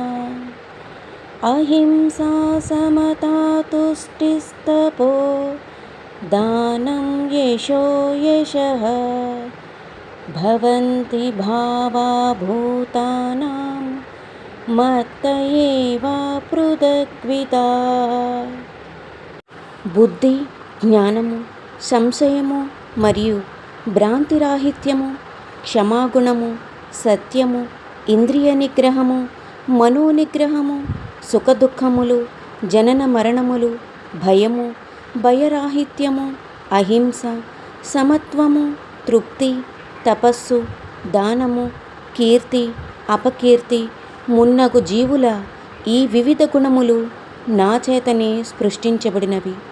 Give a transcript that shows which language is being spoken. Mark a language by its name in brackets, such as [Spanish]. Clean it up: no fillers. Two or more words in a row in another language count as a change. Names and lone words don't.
[Sanskrit] अहिंसा समता तुष्टिस्तपो दानं यशो यशः भवन्ति भावा भूतानां मत्त एव पृथग्विदाः. [Telugu] బుద్ధి, జ్ఞానము, సంశయము మరియు భ్రాంతిరాహిత్యము, క్షమాగుణము, సత్యము, ఇంద్రియ నిగ్రహము, మనోనిగ్రహము, సుఖదుఖములు, జనన మరణములు, భయము, భయరాహిత్యము, అహింస, సమత్వము, తృప్తి, తపస్సు, దానము, కీర్తి, అపకీర్తి మున్నగు జీవుల ఈ వివిధ గుణములు నా చేతనే సృష్టించబడినవి.